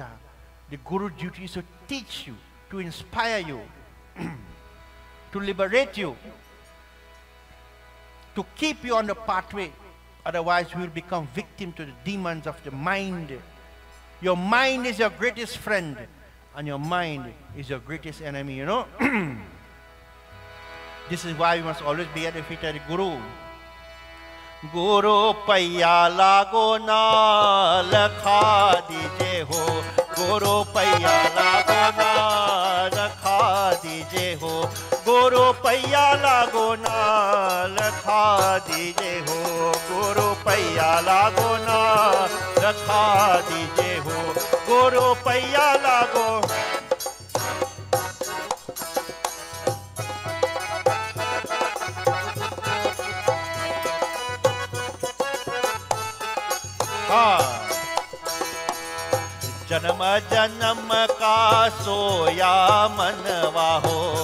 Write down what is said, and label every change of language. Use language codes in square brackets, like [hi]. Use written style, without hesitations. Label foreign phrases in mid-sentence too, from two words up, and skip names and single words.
[en] The guru's duty is to teach you, to inspire you, to liberate you, to keep you on the pathway. Otherwise, you will become victim to the demons of the mind. Your mind is your greatest friend, and your mind is your greatest enemy, you know. This is why we must always be at the feet of the Guru. [hi] गुरु पैया लागो ना लखा दीजे हो. गुरु पैया लागो ना लखा दीजे हो. गुरु पैया लागो ना लखा दीजे हो. गुरु पैया लागो ना लखा दीजे हो. गुरु पैया लागो. जन्म जन्म का सोया मनवा हो,